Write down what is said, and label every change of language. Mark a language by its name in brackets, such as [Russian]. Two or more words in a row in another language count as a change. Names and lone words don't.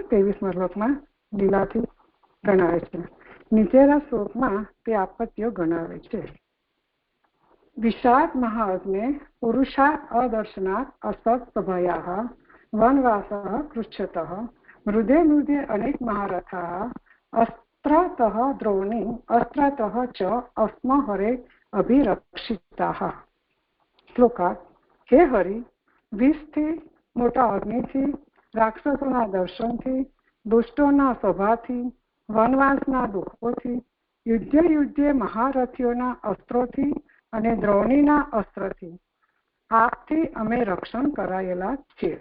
[Gujarati] 23મા શ્લોકમાં લીલાથી ગણાવે છે. નીચેના શ્લોકમાં તે આપત્તિઓ ગણાવે છે. [Sanskrit] વિષાદ મહાઅગ્ને પુરુષાત અદર્શનાત અસત ભયાઃ વનવાસઃ પૃચ્છતઃ મૃદે મૃદે અનેક મહારથાઃ अस्त्रतः द्रोणी अस्त्रतः च अस्महरे अभिरक्षिताः. [Gujarati] શ્લોકાર્થ. હે હરિ, વિષથી, મોટા અગ્નિથી, રાક્ષસોના દર્શનથી, દુષ્ટોના સ્વભાવથી, વનવાસના દુઃખોથી, યુદ્ધે મહારથીઓના અસ્ત્રોથી અને દ્રોણીના અસ્ત્રથી આપથી અમે રક્ષણ કરાયેલા છીએ.